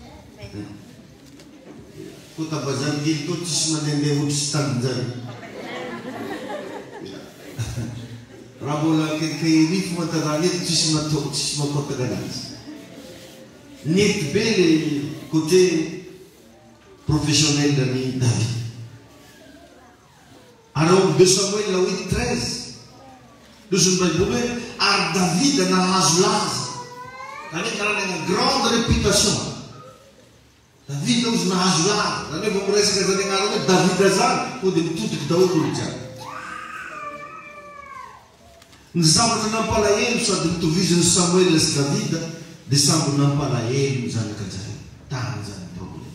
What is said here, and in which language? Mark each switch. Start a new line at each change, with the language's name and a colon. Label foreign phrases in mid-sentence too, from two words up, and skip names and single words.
Malagasy: Koa tabazany kely to tsisy mandehandeha ohatry sy tanjany. Raha mbola kelikely famantarana eto tsisy matao tsisy makotaka anazy. Nety be
French: le côté professionnel
Malagasy: ni David. Alors 2 Samuel 8:13 Loson'ny Baiboly hoe ary David nahazo laza. Zany hoe karana
French: grande réputation.
Malagasy: David ozy nahazo laza. Zany hoe vao miresaka zany agnarana hoe David zany ko dia mitodiky daholo olo jiaby. Ny zavatra nampalahelo sady mitoviziny Samuel sy Davida dia samby nampalahelo ny zanaka zareo. Tany zany problème.